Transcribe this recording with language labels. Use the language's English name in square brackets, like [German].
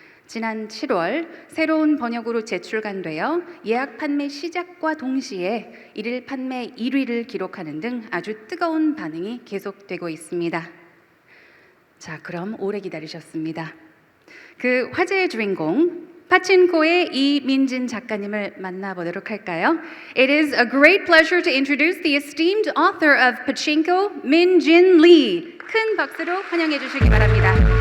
[Korean] 지난 7월 새로운 번역으로 재출간되어 예약 판매 시작과 동시에 일일 판매 1위를 기록하는 등 아주 뜨거운 반응이 계속되고 있습니다. 자, 그럼 오래 기다리셨습니다. 그 화제의 주인공 파친코의 이민진 작가님을 만나보도록 할까요? [English] It is a great pleasure to introduce the esteemed author of Pachinko, Min-jin Lee. [Korean] 큰 박수로 환영해 주시기 바랍니다.